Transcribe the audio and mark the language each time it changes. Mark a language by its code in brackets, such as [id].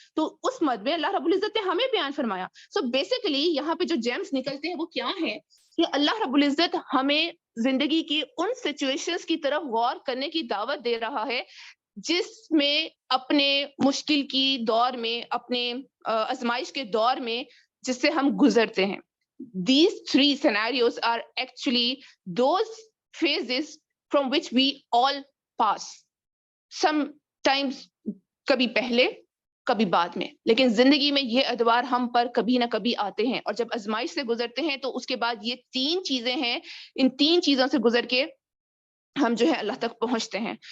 [ur] تو اس مد میں اللہ رب العزت نے ہمیں بیان فرمایا. سو بیسیکلی یہاں پہ جو جیمز نکلتے ہیں وہ کیا ہیں کہ اللہ رب العزت ہمیں زندگی کی ان سچویشنز کی طرف غور کرنے کی دعوت دے رہا ہے جس میں اپنے مشکل کی دور میں، اپنے آزمائش کے دور میں جس سے ہم گزرتے ہیں. [en] These three scenarios are actually those phases from which we all pass. [ur] Sometimes کبھی پہلے کبھی بعد میں، لیکن زندگی میں یہ ادوار ہم پر کبھی نہ کبھی آتے ہیں، اور جب آزمائش سے گزرتے ہیں تو اس کے بعد یہ 3 چیزیں ہیں، ان 3 چیزوں سے گزر کے ہم جو ہے اللہ تک پہنچتے ہیں.